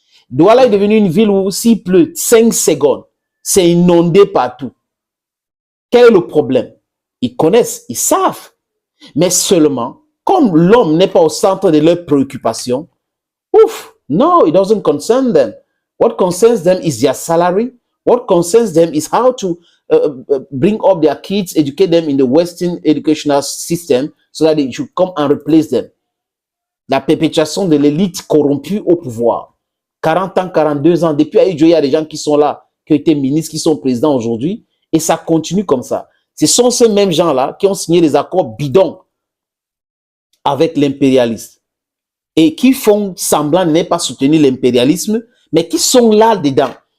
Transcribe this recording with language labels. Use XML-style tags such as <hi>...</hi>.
<fr>Douala est devenue une ville où s'il pleut 5 secondes, c'est inondé partout. Quel est le problème? Ils connaissent, ils savent. Mais seulement, comme l'homme n'est pas au centre de leurs préoccupations, ouf,</fr> <en>no, it doesn't concern them. What concerns them is their salary. What concerns them is how to bring up their kids, educate them in the Western educational system so that they should come and replace them.</en> <fr>La perpétuation de l'élite corrompue au pouvoir. 40 ans, 42 ans, depuis Aïdjo, il y a des gens qui sont là, qui ont été ministres, qui sont présidents aujourd'hui, et ça continue comme ça. Ce sont ces mêmes gens-là qui ont signé des accords bidons avec l'impérialisme et qui font semblant de ne pas soutenir l'impérialisme, mais qui sont là-dedans.</fr>